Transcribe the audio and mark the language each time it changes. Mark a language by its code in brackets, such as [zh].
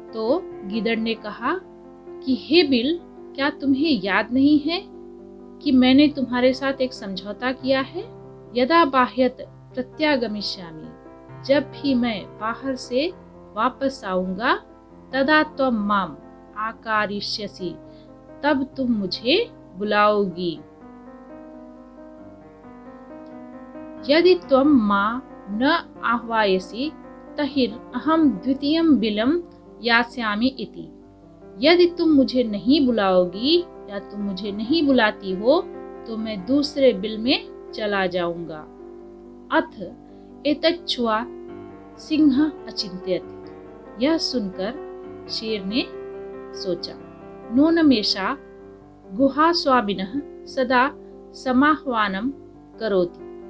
[hi] तो गीदड़ ने कहा कि हे बिल, क्या तुम्हें याद नहीं है कि मैंने तुम्हारे साथ एक समझौता किया है। [sa] यदा बाह्यत प्रत्यागमिष्यामि, [hi] जब भी मैं बाहर से वापस आऊंगा, [sa] तदा त्वं माम आकारिष्यसि, [hi] तब तुम मुझे बुलाओगी। [sa] यदि त्वं मां न आह्वयसि तहिर् अहं द्वितीयं बिलं यास्यामि इति। [hi] यदि तुम मुझे नहीं बुलाओगी या तुम मुझे नहीं बुलाती हो तो मैं दूसरे बिल में चला जाऊंगा। [sa] अथ एतच्छ्रुत्वा सिंह अचिंत्यत। [hi] यह सुनकर शेर ने सोचा, [sa] नूनमेषा गुहा स्वामिनः सदा समाह्वानं करोति।